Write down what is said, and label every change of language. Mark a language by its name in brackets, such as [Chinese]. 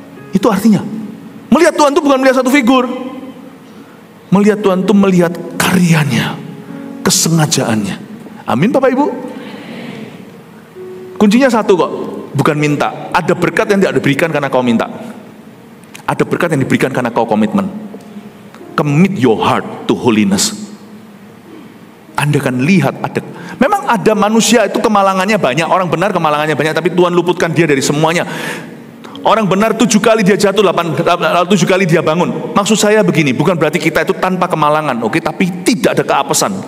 [Indonesian] Itu artinya, melihat Tuhan itu bukan melihat satu figur. Melihat Tuhan itu melihat karyanya, kesengajaannya. Amin Bapak Ibu. Kuncinya satu kok, bukan minta. Ada berkat yang tidak diberikan karena kau minta. Ada berkat yang diberikan karena kau komitmen. [English] Commit your heart to holiness. [Indonesian] Anda akan lihat memang ada manusia itu kemalangannya banyak, orang benar kemalangannya banyak, tapi Tuhan luputkan dia dari semuanya. Orang benar 7 kali dia jatuh, 7 kali dia bangun. Maksud saya begini, bukan berarti kita itu tanpa kemalangan, oke? Tapi tidak ada keapesan.